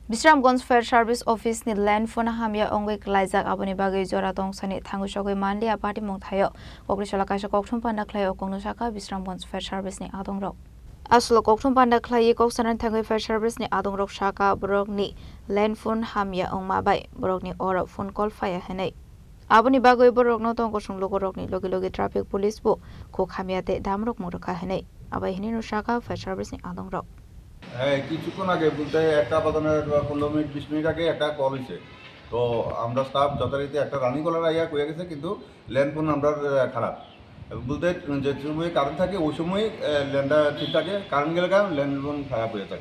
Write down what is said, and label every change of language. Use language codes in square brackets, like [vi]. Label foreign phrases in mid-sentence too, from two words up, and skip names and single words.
[trp] Bisramganj Fire Service Office ni [en] land phone [trp] hamya ongwe klaijak aboni bagai jora tongsani thangusogoi manlia party mongthayo kokrisala kaisa kokthum panda khlayo kongno saka Bisramganj Fire Service ni adongrok aslo kokthum panda khlai koksanan thangoi Fire Service ni adongrok saka borok ni [en] land phone [trp] hamya ongma bai borok ni ora [en] phone call fire [trp] henai aboni bagai borok no tong kosung logorok ni logi [en] traffic police [trp] bo ko khamyate damrok murkha henai abai hini no saka Fire Service ni adongrok [bn] কিছুক্ষণ আগে বলতে একটা বাজানের 15 মিনিট 20 মিনিট আগে একটা কল হয়েছে তো আমরা স্টাফ যথারীতি একটা [en] running caller [bn] আইয়া কয়ে গেছে কিন্তু [en] land phone [bn] আমরা খারাপ বলতে যে সময় কারেন্ট থাকে ওই সময় ল্যান্ডটা ঠিক থাকে কারেন্ট গেলে কারণ [en] land phone [bn] খারাপ হয়ে থাকে